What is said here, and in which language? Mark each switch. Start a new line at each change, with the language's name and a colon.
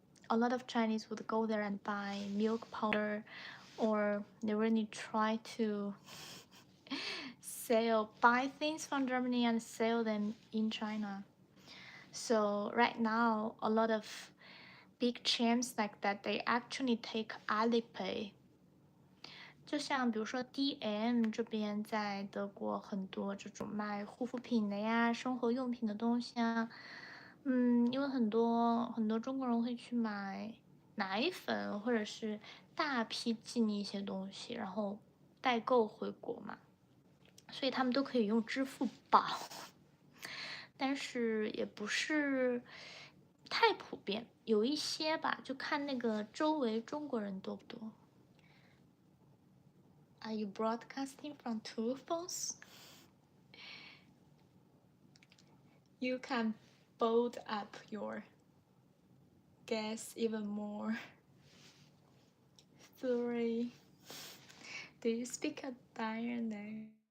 English: A lot of Chinese would go there and buy milk powder, or they really try to buy things from Germany and sell them in China. So right now, a lot of big chains like that, they actually take Alipay.
Chinese: 就像比如说 DM 这边在德国很多这种卖护肤品的呀、生活用品的东西啊，因为很多中国人会去买奶粉或者是大批进一些东西，然后代购回国嘛，所以他们都可以用支付宝，但是也不是太普遍，有一些吧，就看那个周围中国人多不多。
English: Are you broadcasting from two phones? You can bold up your guess even more. 3. Do you speak a dialect?